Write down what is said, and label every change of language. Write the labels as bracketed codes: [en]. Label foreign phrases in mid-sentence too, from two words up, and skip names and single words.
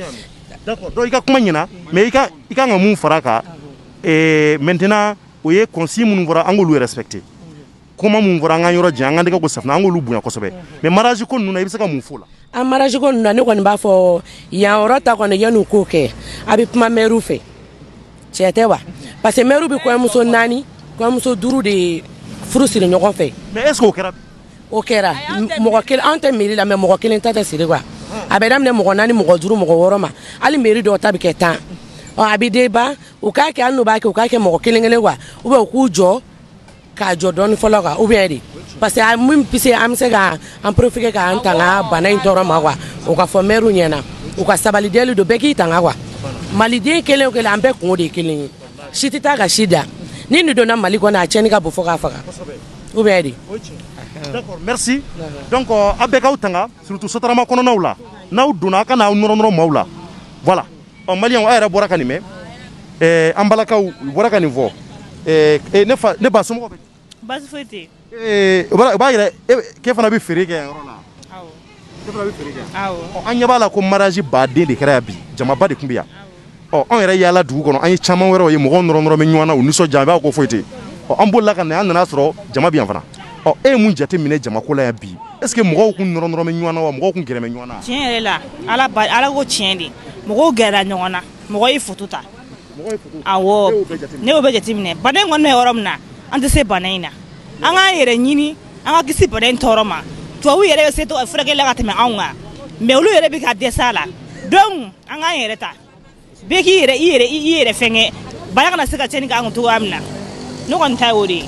[fr] d'accord donc [bm] i ka kuma ɲɛna mais i kan ka mun fara a kan maintenant o ye consigne minnu fɔra an k'olu respecter kuma mun fɔra an k'an yɔrɔ jan an k'an tɛgɛ ko safunɛ an k'olu bonya kosɛbɛ [fr] mais mariage [bm] ko ninnu na i bɛ se ka mun fɔ o la. an mariage ko ninnu na ne kɔni b'a fɔ yan yɔrɔ ta kɔni yanni u k'o kɛ a bɛ kuma maire fɛ tiɲɛ tɛ wa [fr] parce que maire [bm] bɛ kɔɲɔmuso 4 kɔɲɔmuso 5 de furu siri ɲɔgɔn fɛ. [fr] mais est ce que [bm] o kɛra. o kɛra mɔgɔ kelen an tɛ mairie la mais mɔgɔ kelen ta tɛ siri quoi a bɛ daminɛ mɔgɔ 4 mɔgɔ 5 mɔgɔ 6 ma hali mairie dɔw ta bɛ kɛ 10 a bɛ débat u k'a kɛ hali n'u b'a kɛ u k'a kɛ mɔgɔ kelen kelen [fr] quoi ou bien [bm] u k'u jɔ k'a jɔ dɔɔni fɔlɔ [fr] quoi ou bien [bm] de [fr] parce que [bm] min bɛ se an bɛ se ka an profiter k'an tanga bana in tɔɔrɔ ma quoi o ka fɔ maire ɲɛna u ka sabali deli don bɛɛ k'i tanga quoi maliden kelen o kelen an bɛɛ kungo de ye kelen ye si tɛ taa ka si da ni nin donna mali kɔnɔ a tiɲɛni ka bon fo k'a faga [fr] ou bien [bm] de. [fr] d'accord merci donc [bm] a bɛɛ k'aw tanga surtout sotarama kɔnɔnaw la n'aw donna a ka n'aw nɔrɔ maaw la voilà maliyɛnw a yɛrɛ bɔra ka nin mɛn an balakaw u bɔra ka nin fɔ ne ba somɔgɔw bɛ. baasi foyi tɛ yen. o b'a yɛrɛ k'e fana bɛ feere kɛ yan yɔrɔ la. awɔ. e fana bɛ feere kɛ. awɔ. an ɲɛ b'a la ko mariage baden de kɛra yan bi jamaba de tun bɛ yan anw yɛrɛ yaala dugu kɔnɔ an ye caman wɛrɛw ye mɔgɔw nɔrɔ bɛ ɲɔgɔn na u nisɔndiya i b'a ko foyi tɛ an bolila ka na an nana sɔrɔ jama bɛ yan fana e ye mun jate minɛ jamako la yan bi [fr] est ce que [bm] mɔgɔw kun nɔrɔ bɛ ɲɔgɔn na wa mɔgɔw kun gɛrɛ bɛ ɲɔgɔn na. tiɲɛ yɛrɛ la ala ko tiɲɛ de mɔgɔw gɛrɛla ɲɔgɔn na mɔgɔ ye photo ta. awɔ ne y'o bɛɛ jate minɛ bana in kɔni bɛ yɔrɔ min na an tɛ se bana in na an k'an yɛrɛ ɲini an ka kisi bana in tɔɔrɔ ma tubabu yɛrɛ bɛ se furakɛli la ka tɛmɛ anw kan mais olu yɛrɛ bɛ ka dɛsɛ a la donc an k'an yɛrɛ ta bɛɛ k'i i yɛrɛ fɛngɛ bana kana se ka tiɲɛni k'an kun cogoya min na ne kɔni ta ye o de ye.